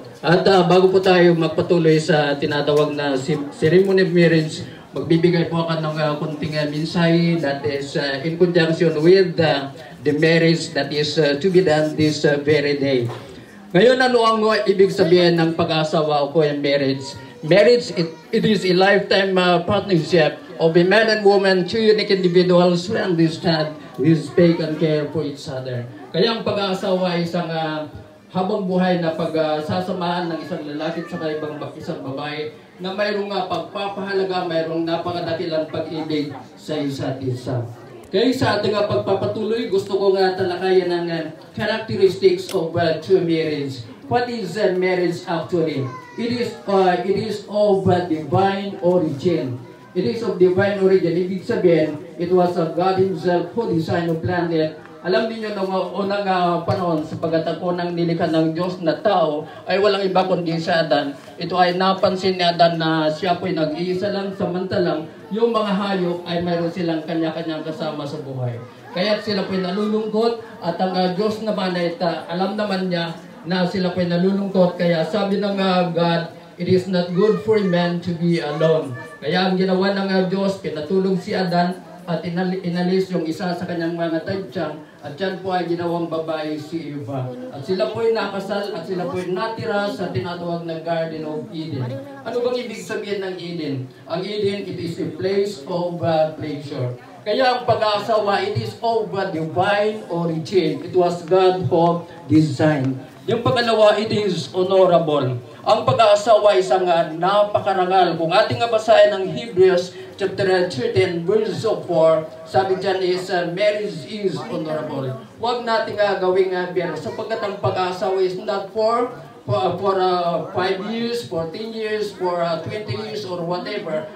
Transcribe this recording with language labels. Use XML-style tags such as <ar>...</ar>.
<tl>At bago po tayo magpatuloy sa tinatawag na</tl> <en>ceremony of marriage,</en> <tl>magbibigay po ako ng kunting mensahe</tl> <en>that is in conjunction with the marriage that is to be done this very day.</en> <tl>Ngayon, ano ang ibig sabihin ng pag-asawa o yung marriage?</tl> <en>Marriage, it is a lifetime partnership of a man and woman, two unique individuals who understand, respect, and care for each other.</en> <tl>Kaya ang pag-asawa ay isang habang buhay na pagsasamahan ng isang lalaki at isang babae na mayroong pagpapahalaga, mayroong napakadakilang pag-ibig sa isa't isa. Kaya sa ating pagpapatuloy, gusto ko talakayan ng</tl> <en>characteristics of true marriage. What is marriage actually? It is of divine origin. It is of divine origin.</en> <tl>Ibig sabihin,</tl> <en>it was God Himself who designed and planned it.</en> <tl>Alam niyo nung unang panahon, sapagat ang unang nilikha ng Diyos na tao ay walang iba kundi si Adan. Ito ay napansin ni Adan na siya po'y nag-iisa lang, samantalang yung mga hayop ay mayroon silang kanya-kanyang kasama sa buhay. Kaya sila po'y nalulungkot at ang Diyos naman ay alam naman niya na sila po'y nalulungkot. Kaya sabi ng</tl> <en>God, it is not good for man to be alone.</en> <tl>Kaya ang ginawa ng Diyos, pinatulong si Adan at inalis yung isa sa kanyang mga tadyang at yan po ay ginawang babae si Eva. At sila po ay nakasal at sila po ay natira sa tinatawag na Garden of Eden. Ano bang ibig sabihin ng Eden?</tl> <en>Ang Eden, it is a place of pleasure.</en> <tl>Kaya ang pag-aasawa,</tl> <en>it is of divine origin. It was God who designed.</en> <tl>Yung pangalawa,</tl> <en>it is honorable.</en> <tl>Ang pag-aasawa ay isang napakarangal. Kung ating basahin ng Hebrews chapter 13 verse 4, sabi dyan</tl> <en>is marriage is honorable.</en> <tl>Huwag natin gawing biro sapagkat ang pag-aasawa</tl> <en>is not for 5 years, for 10 years, for 20 years, or whatever.</en>